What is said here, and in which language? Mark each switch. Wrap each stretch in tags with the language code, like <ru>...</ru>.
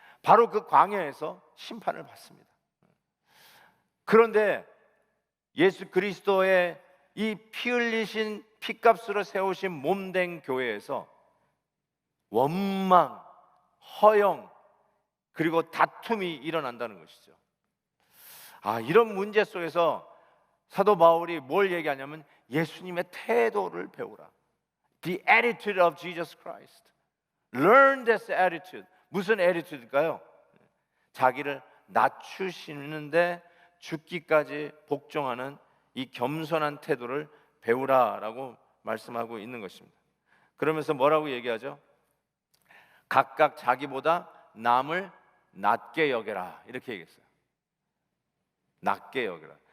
<ko>바로 그 광야에서 심판을 받습니다. 그런데 예수 그리스도의 이 피 흘리신 피값으로 세우신 몸된 교회에서 원망, 허영, 그리고 다툼이 일어난다는 것이죠. 이런 문제 속에서 사도 바울이 뭘 얘기하냐면 예수님의 태도를 배우라.</ko> <en>The attitude of Jesus Christ. Learn this attitude.</en> <ko>무슨 attitude일까요? 자기를 낮추시는데 죽기까지 복종하는 이 겸손한 태도를 배우라라고 말씀하고 있는 것입니다. 그러면서 뭐라고 얘기하죠? 각각 자기보다 남을 낮게 여겨라, 이렇게 얘기했어요. 낮게 여겨라.</ko>